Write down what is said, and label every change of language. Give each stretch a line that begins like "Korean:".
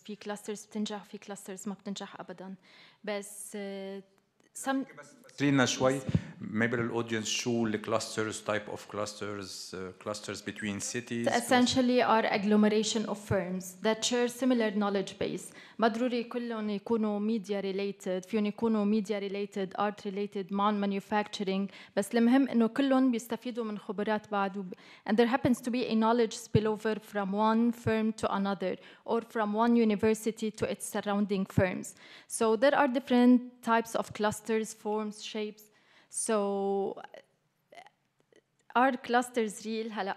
Arabic: في clusters بتنجح في clusters ما بتنجح أبداً. بس some لنا شوي maybe للaudience شو clusters,
English: type of clusters between cities. Essentially are agglomeration of firms that share similar knowledge base.
Arabic: ما ضروري كلهم يكونوا media related, فيهم يكونوا media related, art related, manufacturing. بس المهم إنه كلهم بيستفيدوا من خبرات بعض.
English: And there happens to be a knowledge spillover from one firm to another, or from one university to its surrounding firms. So there are different types of clusters, forms, shapes. So are clusters real?